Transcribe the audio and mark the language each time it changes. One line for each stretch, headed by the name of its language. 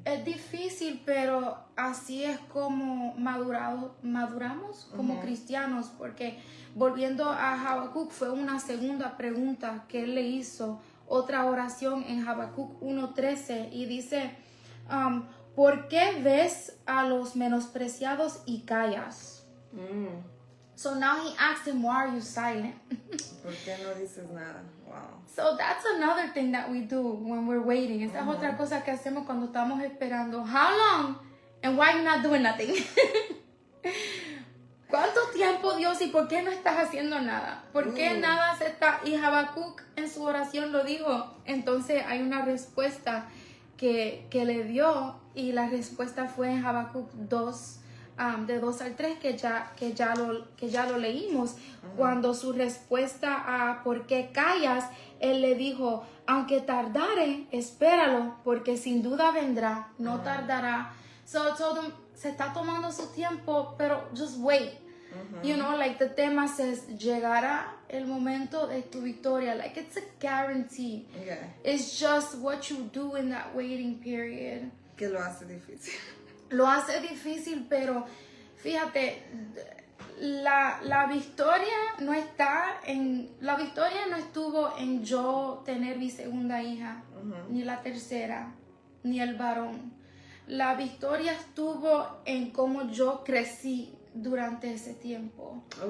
Spanish: Es difícil, pero así es como maduramos como cristianos, porque volviendo a Habacuc, fue una segunda pregunta que él le hizo, otra oración en Habacuc 1:13, y dice, ¿por qué ves a los menospreciados y callas?
English: So now he asked him, why are you silent?
Spanish: ¿Por qué no dices nada? Wow.
English: So that's another thing that we do when we're waiting.
Spanish: Esta es otra cosa que hacemos cuando estamos esperando.
English: How long? And why you not doing nothing?
Spanish: ¿Cuánto tiempo, Dios, y por qué no estás haciendo nada? ¿Por qué nada se está? Y Habacuc en su oración lo dijo. Entonces hay una respuesta que le dio, y la respuesta fue en Habacuc 2, de 2 al 3, que ya lo leímos. Cuando su respuesta a ¿por qué callas? Él le dijo, aunque tardare, espéralo, porque sin duda vendrá, no tardará.
English: So I told him,
Spanish: se está tomando su tiempo, pero
English: just wait. You know, like the tema says,
Spanish: llegará el momento de tu victoria.
English: Like it's a guarantee. Yeah. It's just what you do in that waiting period.
Spanish: Que lo hace difícil. Lo hace difícil, pero fíjate, la victoria no está en... La victoria no estuvo en yo tener mi segunda hija, ni la tercera, ni el varón. La victoria estuvo en cómo yo crecí durante ese tiempo.